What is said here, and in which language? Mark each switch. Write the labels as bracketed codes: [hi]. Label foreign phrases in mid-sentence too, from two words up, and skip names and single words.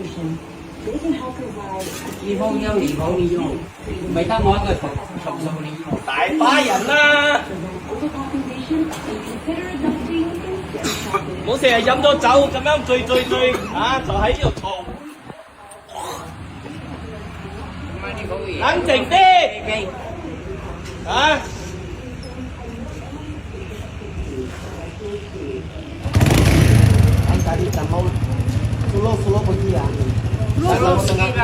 [yue] 你伙計離譜呢種，唔係得我一個投訴你。大把人啦。唔好成日飲咗酒咁樣醉啊！就喺呢度嘈， [vi] Mai đi có gì? [yue] 冷靜啲 [vi] Đi. 啊！ [id] Anh tadi kita mau solo pergi ya. Kalau tengah